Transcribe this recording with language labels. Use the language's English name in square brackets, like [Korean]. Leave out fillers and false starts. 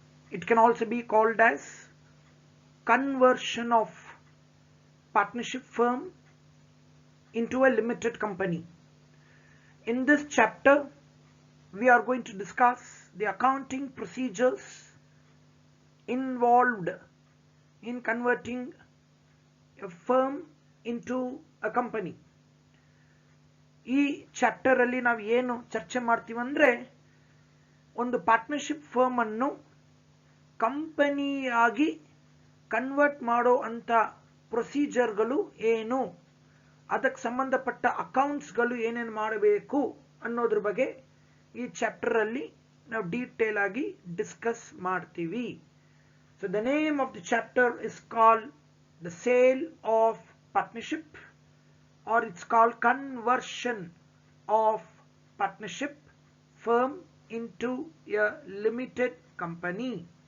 [English] It can also be called as conversion of partnership firm into a limited company. In this chapter we are going to discuss the accounting procedures involved in converting a firm into a company. [Kannada] ಈ chapter ಅಲ್ಲಿ ನಾವು ಏನು ಚರ್ಚೆ ಮಾಡ್ತೀವಿ ಅಂದ್ರೆ ಒಂದು partnership firm ಅನ್ನು ಕಂಪನಿಯಾಗಿ convert ಮಾಡೋ ಅಂತ ಪ್ರೊಸೀಜರ್ಗಳು ಏನು, ಅದಕ್ಕೆ ಸಂಬಂಧಪಟ್ಟ ಅಕೌಂಟ್ಸ್ಗಳು ಏನೇನು ಮಾಡಬೇಕು ಅನ್ನೋದ್ರ ಬಗ್ಗೆ ಈ ಚಾಪ್ಟರ್ ಅಲ್ಲಿ ನಾವು ಡೀಟೇಲ್ ಆಗಿ ಡಿಸ್ಕಸ್ ಮಾಡ್ತೀವಿ. [English] So the name of the chapter is called the sale of partnership, or it's called conversion of partnership firm into a limited company.